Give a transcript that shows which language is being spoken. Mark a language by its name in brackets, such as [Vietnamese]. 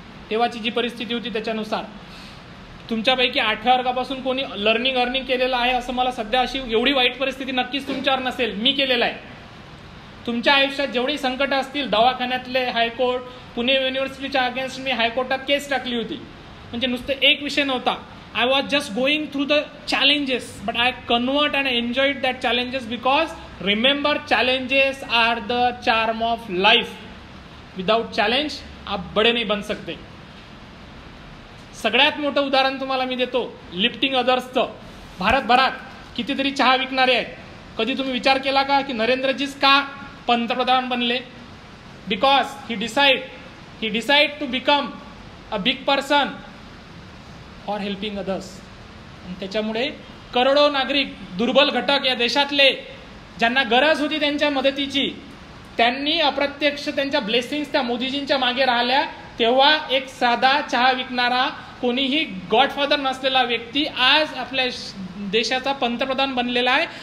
[Marathi] तेव्हाची जी परिस्थिती होती त्याच्यानुसार. तुमच्यापैकी 8व्या वर्गापासून कोणी अर्निंग केलेलं आहे असं मला सध्या अशी एवढी वाईट परिस्थिती नक्कीच तुमच्यावर नसेल, मी केलेलं आहे. तुमच्या आयुष्यात जेवढी संकट असतील, दवाखान्यातले, हायकोर्ट, पुणे युनिव्हर्सिटीच्या अगेन्स्ट मी हायकोर्टात केस टाकली होती. म्हणजे नुसतं एक विषय नव्हता. [English] I was just going through the challenges, but I convert and enjoyed that challenges because remember, challenges are the charm of life. Without challenge, [Hindi] आप बड़े नहीं बन सकते. [Marathi] सगळ्यात मोठं उदाहरण तुम्हाला मी देतो, लिफ्टिंग अदर्सचं. भारतभरात कितीतरी चहा विकणारे आहेत. कधी तुम्ही विचार केला का की नरेंद्रजीच का पंतप्रधान बनले? [English] Because he decide to become a big person for helping others. [Marathi] आणि त्याच्यामुळे करोडो नागरिक, दुर्बल घटक या देशातले, ज्यांना गरज होती त्यांच्या मदतीची, त्यांनी अप्रत्यक्ष त्यांच्या ब्लेसिंग्स त्या मोदीजींच्या मागे राहिल्या. तेव्हा एक साधा चहा विकणारा, कोणीही गॉडफादर नसलेला व्यक्ती आज आपल्या देशाचा पंतप्रधान बनलेला आहे.